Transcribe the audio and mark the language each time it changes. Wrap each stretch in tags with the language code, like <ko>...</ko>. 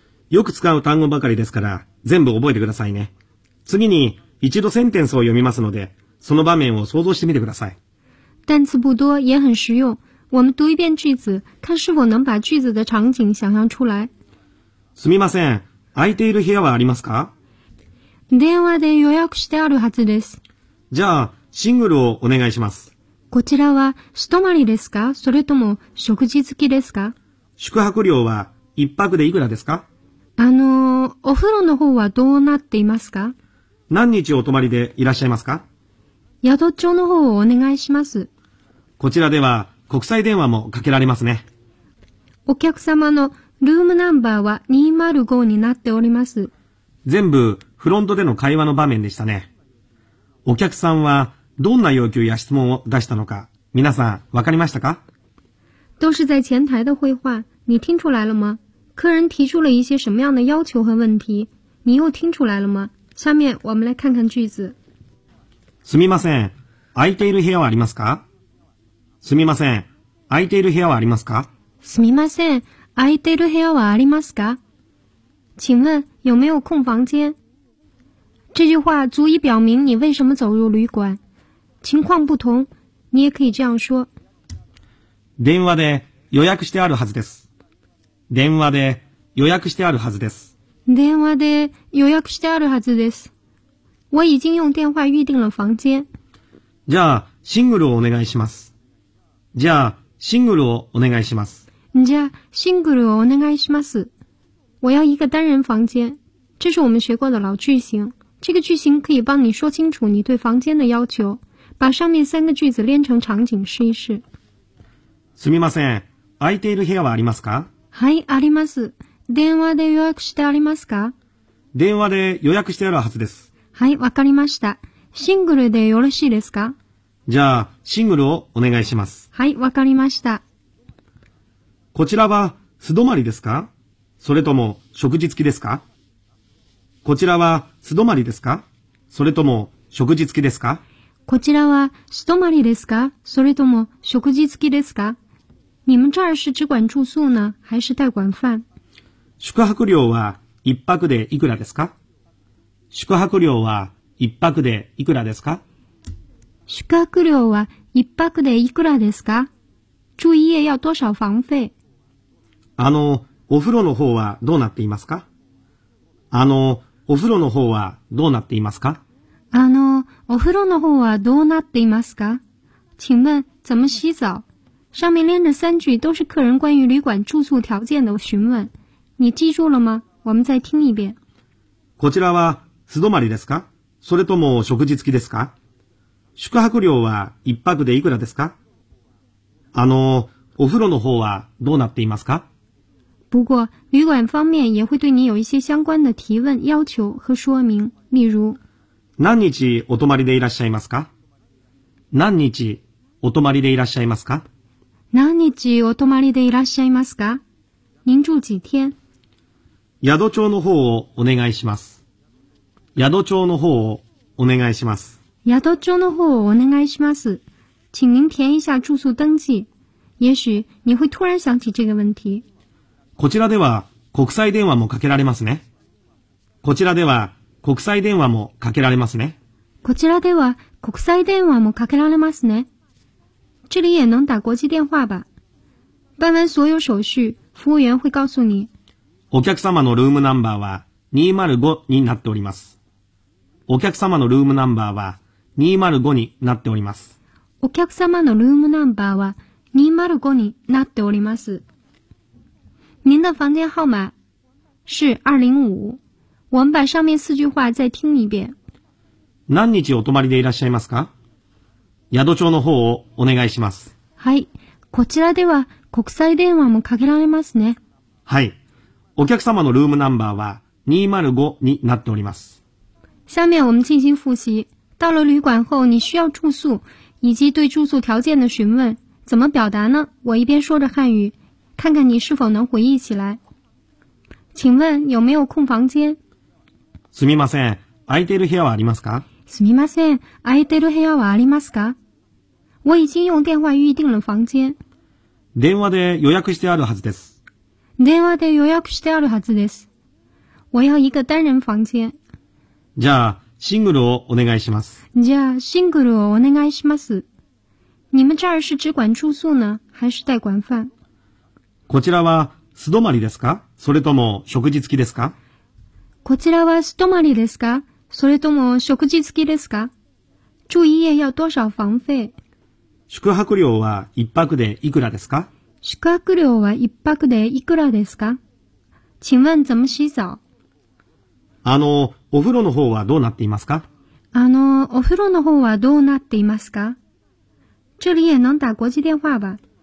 <ja>よく使う単語ばかりですから、全部覚えてくださいね。次に、一度センテンスを読みますので、その場面を想像してみてください。</ja> <zh>单词不多，也很实用。我们读一遍句子，看是否能把句子的场景想象出来。</zh> <ja>すみません、空いている部屋はありますか？電話で予約してあるはずです。じゃあ、シングルをお願いします。こちらは、素泊まりですか？それとも、食事付きですか？宿泊料は、一泊でいくらですか？お風呂の方はどうなっていますか？何日お泊まりでいらっしゃいますか？宿帳の方をお願いします。こちらでは国際電話もかけられますね。お客様のルームナンバーは205になっております。全部フロントでの会話の場面でしたね。お客さんはどんな要求や質問を出したのか、皆さんわかりましたか？</ja> <zh>都是在前台的会话，你听出来了吗？客人提出了一些什么样的要求和问题？你又听出来了吗？下面我们来看看句子。</zh> <ja>すみません、空いている部屋はありますか？すみません、空いている部屋はありますか？すみません、空いている部屋はありますか？</ja> <zh>请问有没有空房间？这句话足以表明你为什么走入旅馆。情况不同，你也可以这样说。</zh> <ja>電話で予約してあるはずです。電話で予約してあるはずです。電話で予約してあるはずです。</ja> <zh>我已经用电话预定了房间。</zh> <ja>じゃあシングルをお願いします。じゃあシングルをお願いします。じゃあシングルをお願いします。</ja> <zh>我要一个单人房间。这是我们学过的老句型。这个句型可以帮你说清楚你对房间的要求。把上面三个句子连成场景试一试。</zh> <ja>すみません、空いている部屋はありますか？はい、あります。電話で予約してありますか？電話で予約してあるはずです。はい、わかりました。シングルでよろしいですか？じゃあ、シングルをお願いします。はい、わかりました。こちらは素泊まりですか？それとも食事付きですか？こちらは素泊まりですか？それとも食事付きですか？こちらは素泊まりですか？それとも食事付きですか？</ja> <zh>你们这儿是只管住宿呢，还是代管饭？</zh> <ja>宿泊料は一泊でいくらですか？宿泊料は一泊でいくらですか？</ja> <zh>住一夜要多少房费？</zh> <ja>お風呂の方はどうなっていますか？あの、お風呂の方はどうなっていますか？あの、お風呂の方はどうなっていますか？</ja> <zh>请问怎么洗澡？上面连着三句都是客人关于旅馆住宿条件的询问。你记住了吗？我们再听一遍。</zh> <ja>こちらは素泊まりですか？それとも食事付きですか？宿泊料は一泊でいくらですか？あの、お風呂の方はどうなっていますか？</ja> <zh>不过旅馆方面也会对你有一些相关的提问、要求和说明，例如。</zh> <ja>何日お泊まりでいらっしゃいますか？何日お泊まりでいらっしゃいますか？何日お泊まりでいらっしゃいますか？</ja> <zh>您住几天？</zh> <ja>宿帳の方をお願いします。宿帳の方をお願いします。宿帳の方をお願いします。</ja> <zh>请您填一下住宿登记。也许你会突然想起这个问题。</zh> <ja>こちらでは国際電話もかけられますね。こちらでは国際電話もかけられますね。こちらでは国際電話もかけられますね。</ja> <zh>这里也能打国际电话吧。办完所有手续，服务员会告诉你。</zh> <ja>お客様のルームナンバーは205になっております。お客様のルームナンバーは205になっております。お客様のルームナンバーは205になっております。</ja> <zh>您的房间号码是205。我们把上面四句话再听一遍。</zh> <ja>何日お泊まりでいらっしゃいますか？宿帳の方をお願いします。はい。こちらでは国際電話もかけられますね。はい。お客様のルームナンバーは205になっております。</ja> <zh>下面我们进行复习。到了旅馆后你需要住宿以及对住宿条件的询问。怎么表达呢？我一边说着汉语，看看你是否能回忆起来。请问有没有空房间？</zh> <ja>すみません、空いてる部屋はありますか？すみません、空いてる部屋はありますか？</ja> <zh>我已经用电话预定了房间。</zh> <ja>電話で予約してあるはずです。電話で予約してあるはずです。</ja> <zh>我要一个单人房间。</zh> <ja>じゃあシングルをお願いします。じゃあシングルをお願いします。</ja> <zh>你们这儿是只管住宿呢，还是带管饭？</zh> <ja>こちらは素泊まりですか？それとも食事付きですか？こちらは素泊まりですか？それとも食事付きですか？</ja> <zh>住一夜要多少房费？</zh> <ja>宿泊料は一泊でいくらですか？宿泊料は一泊でいくらですか？</ja> <zh>请问怎么洗澡？</zh> <ja>あの、お風呂の方はどうなっていますか？あの、お風呂の方はどうなっていますか？</ja> <zh>这里也能打国际电话吧。</zh>